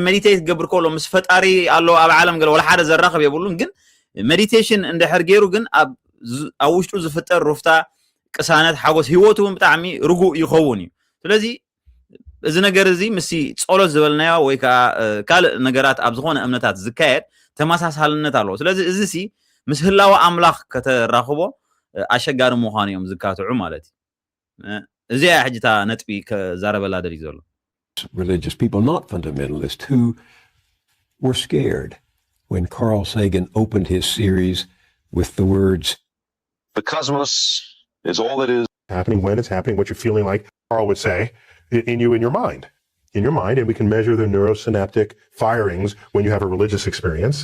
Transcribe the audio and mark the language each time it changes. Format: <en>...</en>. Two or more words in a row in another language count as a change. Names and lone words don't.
<ti>ሜዲቴት ክገብር ከሎ ምስ ፈጣሪ ኣሎ ኣብ ዓለም ገለ ወላ ሓደ ዘራኽብ የብሉን ግን ሜዲቴሽን እንድሕር ገይሩ ግን ኣብ ውሽጡ ዝፍጠር ሩፍታ ቅሳነት ሓጎስ ሂወቱ እውን ብጣዕሚ ርጉእ ይኸውን እዩ ስለዚ እዚ ነገር እዚ ምስቲ ጸሎት ዝበልናዮ ወይ ከዓ ካልእ ነገራት ኣብ ዝኾነ እምነታት ዝካየድ ተመሳሳልነት ኣለዎ ስለዚ እዚ ሲ ምስ ህላዊ ኣምላኽ ከተራኽቦ ኣሸጋሪ ምዃኑ እዮም ዝካትዑ ማለት እዩ እዚኣ ሕጂታ ነጥቢ ከዛረበላ ደልዩ ዘሎ</ti> <en>religious people, not fundamentalists, who were scared when Carl Sagan opened his series with the words, "The cosmos is all that is happening when it's happening, what you're feeling like," Carl would say, in your mind, and we can measure the neurosynaptic firings when you have a religious experience.</en>